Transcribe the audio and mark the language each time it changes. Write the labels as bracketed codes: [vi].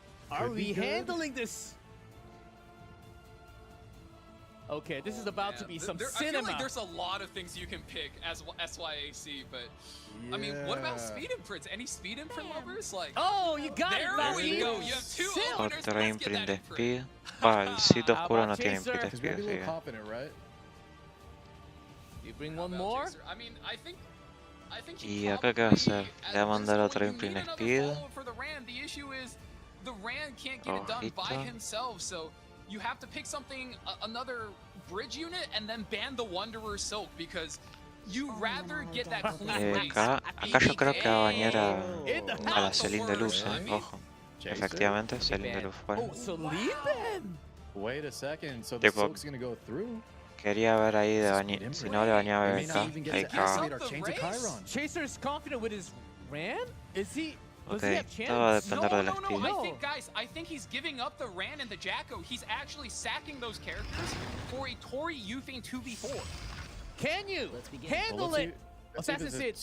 [en] Are we handling this? Okay, this is about to be some cinema. I feel like there's a lot of things you can pick as SYAC, but I mean, what about speed imprints? Any speed imprint lovers? Like, oh, you got it. There we go. You have 2 openers. [es] Otra imprint de speed. El sitio oscuro no tiene imprint de speed, así que. [en] You bring one more? I mean, I think [es] ¿Y acá qué va a hacer? ¿Le va a mandar otro imprint de speed? [en] The issue is the Rand can't get it done by himself, so you have to pick something, another bridge unit, and then ban the Wanderer Silk, because you rather get that clean race. [es] Acá yo creo que va a bañar a la Celine de Luz, ojo. Efectivamente, Celine de Luz fuera. [en] Oh, Celine then? Wait a second, so the Silk's gonna go through? [es] Quería ver ahí de bañar, si no le bañaba BK, ahí cagaba. [en] Chaser is confident with his Rand? Is he? [es] Ok, todo va a depender del estilo. [en] I think, guys, I think he's giving up the Rand and the Jacko. He's actually sacking those characters for a Tori Euthane 2v4. Can you handle it? Assassin Sid.